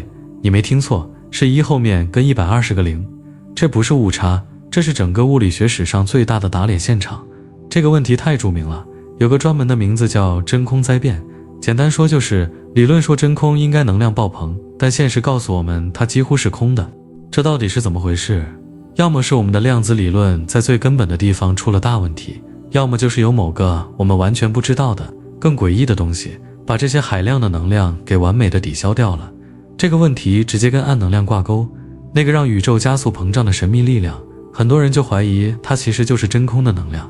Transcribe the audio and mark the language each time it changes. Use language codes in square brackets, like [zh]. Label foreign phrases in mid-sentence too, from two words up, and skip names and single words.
[zh] 你沒聽錯，是1後面跟120個零。這不是誤差，這是整個物理學史上最大的打臉現場。這個問題太著名了，有個專門的名字叫真空災變。簡單說就是理論說真空應該能量爆棚，但現實告訴我們它幾乎是空的。這到底是怎麼回事？要麼是我們的量子理論在最根本的地方出了大問題，要麼就是有某個我们完全不知道的更詭異的東西把这些海量的能量給完美的抵消掉了。這個問題直接跟暗能量掛鈎，那個讓宇宙加速膨脹的神秘力量很多人就懷疑它其實就是真空的能量。